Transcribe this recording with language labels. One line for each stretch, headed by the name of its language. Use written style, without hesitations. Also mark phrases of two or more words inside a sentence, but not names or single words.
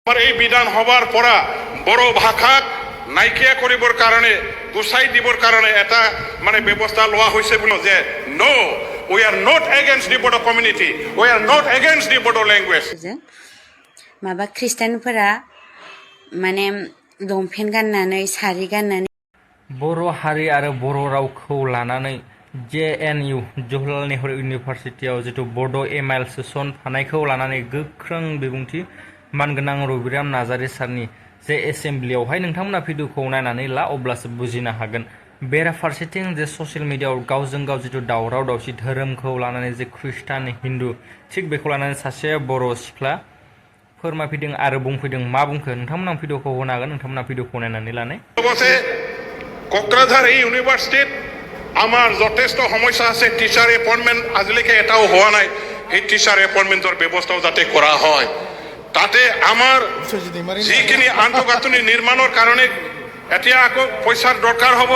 Assamese: আমার এই বিধান হবার পরা বড় ভাষাক নাইকিয়া করিবৰ কাৰণে গুচাই দিবৰ কাৰণে এটা মানে ব্যৱস্থা লোৱা হৈছে বুলি যে
English: no we are not against the Bodo community we are not against the Bodo language
Bodo: माबा ख्रिस्टानफोरा माने लंपेन्ट गाननानै सारि गाननानै बर' हारि आरो बर' रावखौ लानानै JNU जवाहरलाल नेहरू इउनिभारसिटियाव जिथु बड' एमाइल सोसनफानायखौ लानानै गोख्रों बिबुंथि मानगोनां रबिराम नार्जारि सारनि जे एसेम्ब्लियावहाय नोंथांमोना भिडिअखौ नायनानै ला अब्लासो बुजिनो हागोन। बेराफारसेथिं जे ससियेल मिडियायाव गावजों गाव जिथु दावराव दावसि धोरोमखौ लानानै जे ख्रिस्टान हिन्दु थिग बेखौ लानानै सासे बर' सिख्ला फोरमायफैदों आरो बुंफैदों। मा बुंखो नोंथांमोना भिडिअखौ होनो हागोन, नोंथांमोना भिडिअखौ नायनानै लानाय।
Assamese: কোকৰাঝাৰ ইউনিভাৰ্চিটিত আমাৰ যথেষ্ট সমস্যা আছে।
English: teacher appointment
Assamese: আজিলৈকে এটাও হোৱা নাই। এই টিচাৰ এপইণ্টমেণ্টৰ ব্যৱস্থাও যাতে কৰা হয়, তাতে আমাৰ যিখিনি আন্তঃগাঁথনি নিৰ্মাণৰ কাৰণে এতিয়া আকৌ পইচাৰ দৰকাৰ হ'ব।